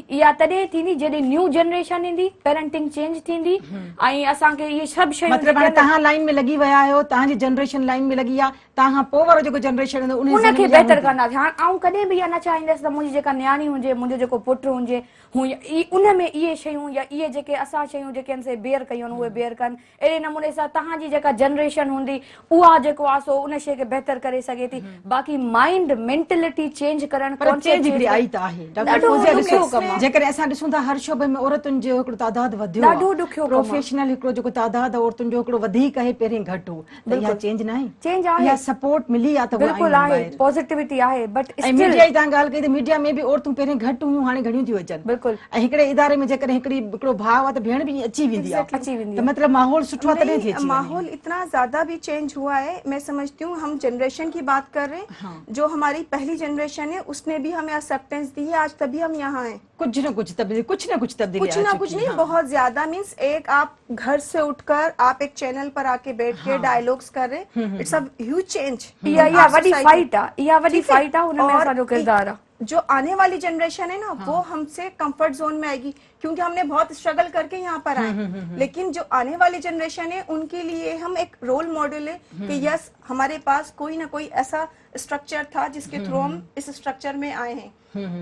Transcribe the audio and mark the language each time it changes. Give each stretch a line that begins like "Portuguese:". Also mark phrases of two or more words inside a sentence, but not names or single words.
Sindhi: इहा तॾहिं थींदी जॾहिं
English: new generation
Sindhi: ईंदी, पेरेंटिंग चेंज थींदी ऐं असांखे इहे सभु शयूं तव्हां लाइन में लॻी विया आहियो, तव्हांजी जनरेशन लाइन में लॻी आहे, तव्हां पोइ वारो जेको जनरेशन ईंदो उनखे बहितर कंदासीं। हाणे आउं कॾहिं बि इहा न चाहींदसि त मुंहिंजी जेका न्याणी हुजे, मुंहिंजो जेको पुटु हुजे, हू उन में इहे शयूं या इहे जेके असां शयूं जेके आहिनि से बेयर कयूं आहिनि उहे बेयर कनि। अहिड़े नमूने सां तव्हांजी जेका जनरेशन हूंदी उहा जेको आहे सो उन शइ खे बहितर करे सघे थी।
English: बाक़ी mind mentality change करणु
Sindhi: जेकॾहिं असां ॾिसूं था हर शोबे में औरतुनि जो हिकिड़ो तादाद वधियो, ॾाढो ॾुखियो प्रोफेशनल हिकिड़ो जेको तादाद औरतुनि जो हिकिड़ो वधीक आहे, पहिरीं घटि हो, त इहा चेंज न आहे। चेंज आहे, सपोर्ट मिली आहे, त बिल्कुलु आहे, पॉजिटिविटी आहे। बट मीडिया जी तव्हां ॻाल्हि कई त मीडिया में बि औरतूं पहिरीं घटि हुयूं, हाणे घणियूं थियूं अचनि। बिल्कुलु। ऐं हिकिड़े इदारे में जेकॾहिं हिकिड़ो भाउ आहे त भेण बि अची वेंदी आहे, त मतिलबु माहौल सुठो आहे, तॾहिं थी अची वञे।
Urdu: ماحول اتنا زیادہ بھی چینج ہوا ہے، میں سمجھتی ہوں۔ ہم جنریشن کی بات کر رہے ہیں، جو ہماری پہلی جنریشن ہے اس نے بھی ہمیں ایکسیپٹنس دی ہے، آج تبھی ہم یہاں ہیں. کچھ نہ کچھ تبدیلی، کچھ نہ کچھ نہیں، بہت زیادہ. مینز ایک آپ گھر سے اٹھ کر آپ ایک چینل پر آ کے بیٹھ کے ڈائیلاگز کر رہے ہیں,
English: it's a huge change.
Sindhi: इहा वडी फाइट है, उनमें असांजो किरदार है।
Urdu: جو آنے والی جنریشن ہے نا، وہ ہم سے
English: comfort zone
Urdu: میں آئے گی، کیونکہ ہم نے بہت سٹرگل کر کے یہاں پر آئے. لیکن جو آنے والی جنریشن ہے ان کے لیے ہم ایک
English: role model
Urdu: ہے کہ یس، ہمارے پاس کوئی نہ کوئی ایسا سٹرکچر تھا جس کے تھرو ہم اس سٹرکچر میں آئے ہیں.